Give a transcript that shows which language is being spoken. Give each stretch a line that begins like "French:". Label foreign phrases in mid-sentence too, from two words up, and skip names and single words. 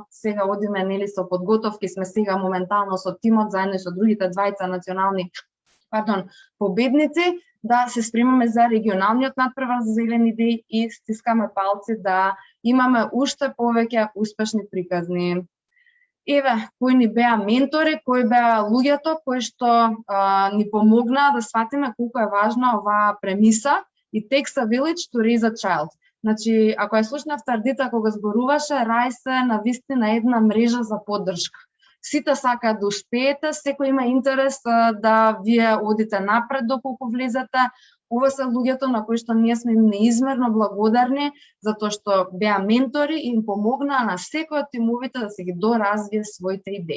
Macedonian: Сега одиме нели со подготовки, сме сега моментално со тимот заедно со другите двајца национални победници да се спремаме за регионалниот надпревар за зелени идеи и стискаме палци да имаме уште повеќе успешни приказни. Еве, кои ни беа ментори, кои беа луѓето кои што ни помогнаа да сватиме колку е важна оваа премиса и
English: takes a village to raise a child.
Macedonian: Значи, ако ја слушнавте Ардита кога зборуваше, Рајс е навистина една мрежа за поддршка. Сите сакаат да успеете, секој има интерес да вие одите напред доколку влезете. Ова се луѓето на кои што ние сме им неизмерно благодарни, затоа што беа ментори и им помогнаа на секој од тимовите да се ги доразвие своите идеи.